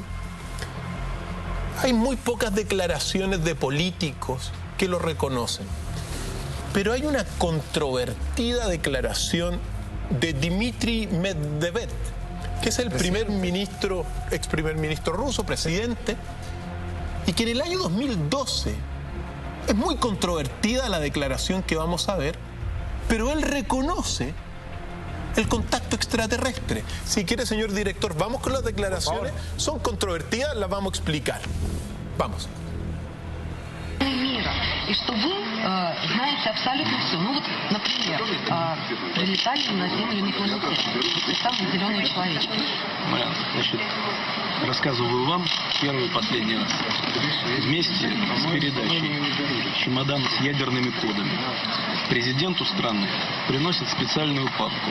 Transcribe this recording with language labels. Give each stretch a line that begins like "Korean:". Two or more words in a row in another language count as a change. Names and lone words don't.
Spanish: Hay muy pocas declaraciones de políticos que lo reconocen, pero hay una controvertida declaración de Dmitry Medvedev, que es el ex primer ministro ruso, presidente, y que en el año 2012 es muy controvertida la declaración que vamos a ver, pero él reconoce el contacto extraterrestre. Si quiere, señor director, vamos con las declaraciones. Son controvertidas, las vamos a explicar. Vamos.
Russian: И что вы знаете абсолютно все. Ну вот, например, прилетали на Землю инопланетяне, и там зеленый человечек. Значит, рассказываю вам первый и последний раз. Вместе с передачей чемодан с ядерными кодами президенту страны приносит специальную папку.